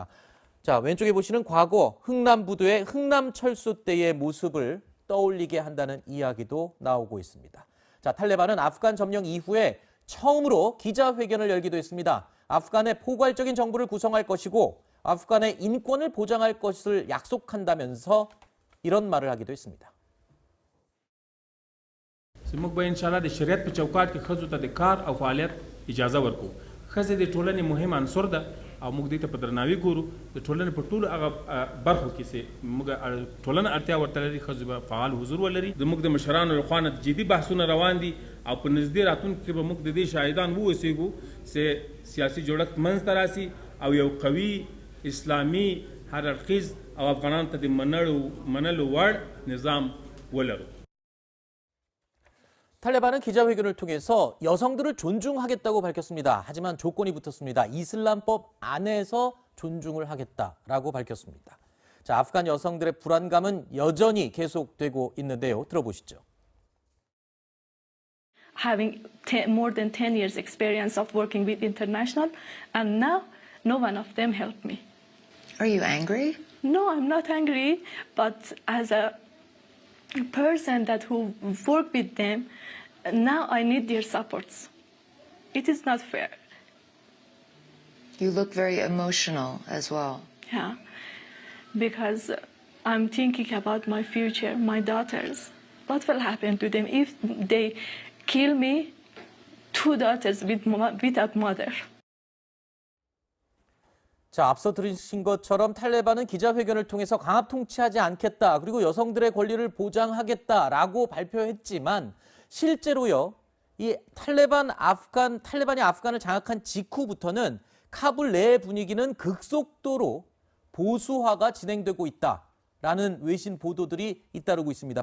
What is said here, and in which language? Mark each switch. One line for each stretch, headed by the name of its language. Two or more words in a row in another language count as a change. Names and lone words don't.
Korean: 자, 왼쪽에 보시는 과거 흥남부도의 흥남철수 때의 모습을 떠올리게 한다는 이야기도 나오고 있습니다. 자, 탈레반은 아프간 점령 이후에 처음으로 기자회견을 열기도 했습니다. 아프간의 포괄적인 정부를 구성할 것이고 아프간의 인권을 보장할 것을 약속한다면서 이런 말을 하기도 했습니다.
Pashto: موږ به
Arabic: ان شاء الله
Pashto: د شریعت په چوکاټ کې ښځو ته د کار او فعالیت اجازه ورکو. ښځې د ټولنې مهم عنصر ده او موږ دې ته په درناوي ګورو. د ټولنې په ټولو هغه برخو کې چې موږ ټولنه اړتیا ورته لري ښځو به فعال حضور ولري. زموږ د مشرانو لخوا نه جدي بحثونه روان دي او په نږدې راتلونکي کې به موږ د دې شاهدان واوسېږو چې سیاسي جوړښت منځته راسي او یو قوي اسلامي هر اړخیز او افغانانو ته د منلو وړ نظام ولرو.
Korean: 탈레반은 기자회견을 통해서 여성들을 존중하겠다고 밝혔습니다. 하지만 조건이 붙었습니다. 이슬람법 안에서 존중을 하겠다라고 밝혔습니다. 자, 아프간 여성들의 불안감은 여전히 계속되고 있는데요. 들어보시죠.
English: Having more than 10 years experience of working with international, and now no one of them helped me. Are you angry? No, I'm not angry, but as a person that who work with them, now I need their supports. It is not fair. You look very emotional as well. Yeah, because I'm thinking about my future, my daughters. What will happen to them if they kill me, two daughters without mother?
Korean: 자, 앞서 들으신 것처럼 탈레반은 기자회견을 통해서 강압 통치하지 않겠다, 그리고 여성들의 권리를 보장하겠다라고 발표했지만 실제로요, 이 탈레반이 아프간을 장악한 직후부터는 카불 내 분위기는 급속도로 보수화가 진행되고 있다라는 외신 보도들이 잇따르고 있습니다.